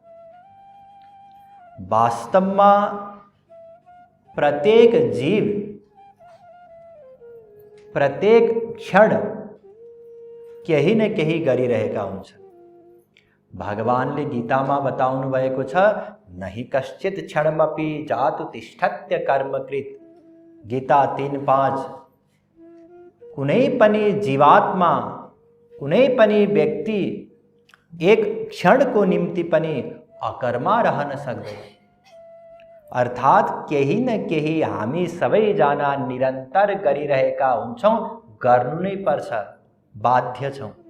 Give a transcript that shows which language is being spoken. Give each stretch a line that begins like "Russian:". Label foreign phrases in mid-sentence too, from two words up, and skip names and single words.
Nepali: वास्तवमा प्रत्येक जीव प्रत्येक क्षण केही न केही गरिरहेका हुन्छन्। भगवानले गीतामा बताउनु भएको छ,
Sanskrit: नहि कश्चित् क्षणमपि जातु तिष्ठत्य कर्मकृत।
Nepali: गीता 3:5। कुनै पनि जीवात्मा, कुनै पनि व्यक्ति एक क्षणको निम्ति पनि अकर्मा रहन सक्दैन। अर्थात केही न केही हामी सबैजना निरन्तर गरिरहेका हुन्छौँ, गर्नु नै पर्छ, बाध्य छौँ।